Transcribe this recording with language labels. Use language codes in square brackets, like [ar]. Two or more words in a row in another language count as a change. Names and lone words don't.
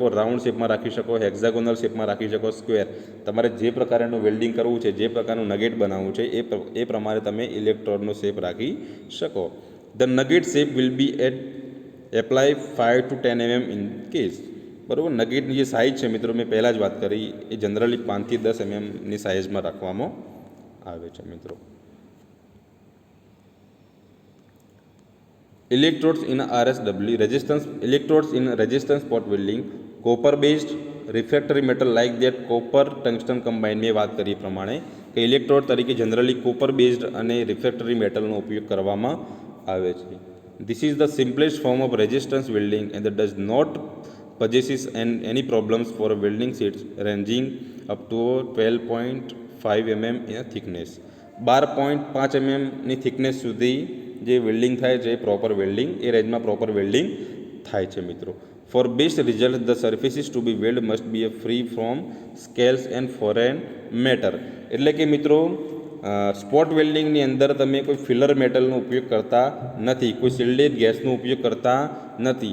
[en] round shape [gu] રાખી શકો, [en] hexagonal shape [gu] રાખી શકો, સ્ક્વેર. તમારે જે પ્રકારનું વેલ્ડિંગ કરવું છે, જે પ્રકારનું નગેટ બનાવવું છે એ પ્રમાણે તમે ઇલેક્ટ્રોડનો શેપ રાખી શકો. [en] the nugget shape will be apply 5 to 10 mm in case. બરાબર. [gu] નગેટની જે સાઇઝ છે મિત્રો મેં પહેલાં જ વાત કરી એ જનરલી 5 થી 10 mmની સાઇઝમાં રાખવામાં આવે છે મિત્રો. [en] Electrodes in RSW, electrodes in resistance spot welding, copper based refractory metal like that copper tungsten combine. [gu] મેં વાત કરી પ્રમાણે કે ઇલેક્ટ્રોડ તરીકે જનરલી [en] copper based [gu] અને [en] refractory metal [gu] ઉપયોગ કરવામાં આવે છે. [en] This is the simplest form of resistance welding and that does not possesses any problems for welding sheets ranging up to 12.5 mm in thickness. [gu] 12.5 mm ની થિકનેસ સુધી જે વેલ્ડિંગ થાય છે [en] proper welding [gu] એ રેન્જમાં [en] proper welding [gu] થાય છે મિત્રો. [en] for best result the surfaces to be weld must be a free from scales and foreign matter. [gu] એટલે કે મિત્રો [en] spot welding [gu] અંદર તમે કોઈ [en] filler metal [gu] ઉપયોગ કરતા નથી, કોઈ [en] shielded gas [gu] ઉપયોગ કરતા નથી.